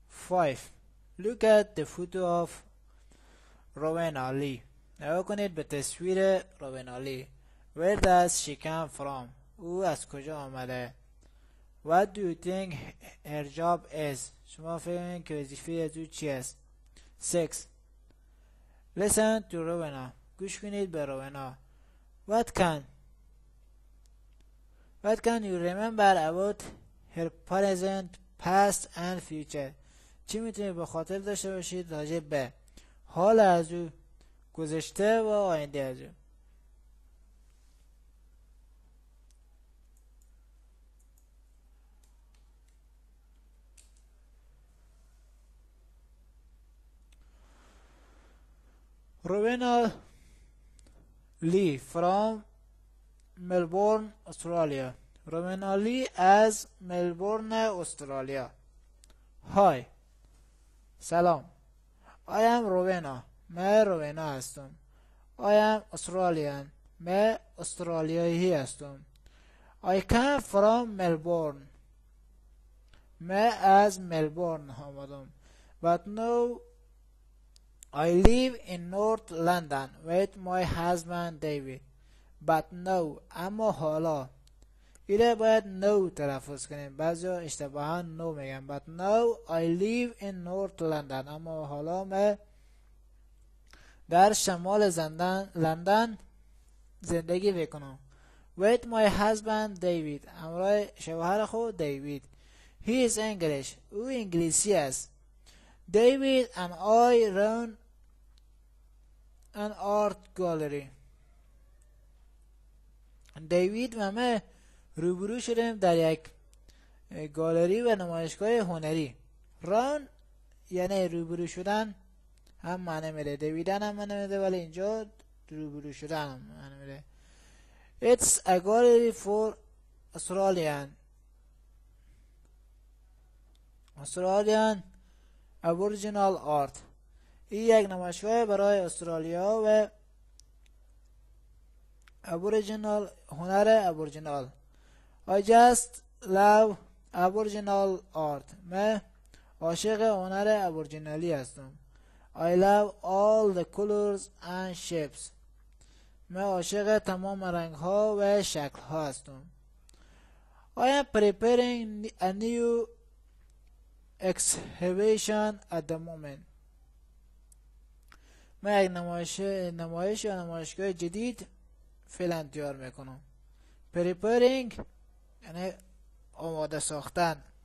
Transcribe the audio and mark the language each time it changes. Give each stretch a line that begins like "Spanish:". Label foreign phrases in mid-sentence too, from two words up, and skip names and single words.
English: 5. Look at the photo of روینا لی.
Persian: نگاه کنید به تصویر روینا لی.
English: Where does she come from?
Persian: او از کجا آمده؟
English: What do you think her job is?
Persian: شما فکر می‌کنید که وظیفه از او چی است؟
English: 6. Listen to روینا.
Persian: گوش کنید به روینا.
English: What can you remember about her present, past and future?
Persian: چی میتونید به خاطر داشته باشید راجع به حال از او، گذشته و آینده از او؟
English: روینا لی from ملبورن استرالیا.
Persian: روینا لی از ملبورن استرالیا. های، سلام.
English: I am روینا.
Persian: من روینا هستم.
English: I am Australian.
Persian: من استرالیایی هستم.
English: I come from Melbourne.
Persian: من از ملبورن آمدم.
English: But now I live in North London with my husband David. But now،
Persian: اما حالا. ایره باید نو تلفظ کنیم. بعضی ها اشتباها نو میگن.
English: But now I live in North London.
Persian: اما حالا من در شمال لندن زندگی میکنم.
English: With my husband David.
Persian: همراه شوهر خود دیوید.
English: He is English.
Persian: او انگلیسی است.
English: David and I run an art gallery.
Persian: دیوید و من روبرو شدیم در یک گالری و نمایشگاه هنری. ران یعنی روبرو شدن هم معنی میده. دیویدن هم معنی میده، ولی اینجا روبرو شدن هم معنی میده.
English: It's a gallery for Australian Aboriginal art.
Persian: این یک نمایشگاه برای استرالیا و هنر ابوریجینال.
English: I just love Aboriginal art.
Persian: من عاشق هنر ابوریجینالی هستم.
English: I love all the colors and shapes.
Persian: من عاشق تمام رنگ ها و شکل ها هستم.
English: I am preparing a new exhibition at the moment.
Persian: من یک نمایش یا نمایشگاه جدید فعلا تیار میکنم. preparing یعنی آماده ساختن.